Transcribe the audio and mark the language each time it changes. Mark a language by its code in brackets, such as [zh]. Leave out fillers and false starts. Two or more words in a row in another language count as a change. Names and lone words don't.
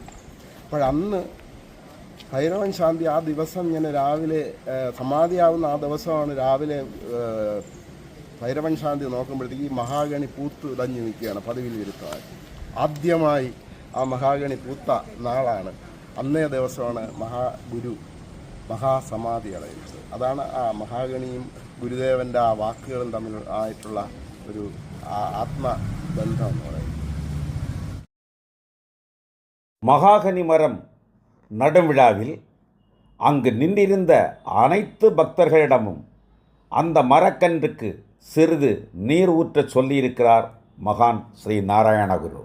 [ml] അപ്പോഴന്ന് ഭൈരവൻ ശാന്തി ആ ദിവസം ഇങ്ങനെ രാവിലെ സമാധിയാവുന്ന ആ ദിവസമാണ് രാവിലെ ഭൈരവൻ ശാന്തി നോക്കുമ്പോഴത്തേക്ക് ഈ മഹാഗണി പൂത്ത് ഇടഞ്ഞു നിൽക്കുകയാണ് പതിവിൽ വിരുദ്ധമായി. ആദ്യമായി ആ മഹാഗണി പൂത്ത നാളാണ്, അന്നേ ദിവസമാണ് ഗുരു മഹാസമാധി അടയുന്നത്. അതാണ് ആ മഹാഗണിയും ഗുരുദേവൻ്റെ ആ വാക്കുകളും തമ്മിൽ ആയിട്ടുള്ള ഒരു ആത്മബന്ധം എന്ന് പറയുന്നത്. [ta] மகாகனி மரம் நடும் விழாவில் அங்கு நின்றிருந்த அனைத்து பக்தர்களிடமும் அந்த மரக்கன்றுக்கு சிறிது நீர் ஊற்றச் சொல்லியிருக்கிறார் மகான் ஸ்ரீ நாராயணகுரு.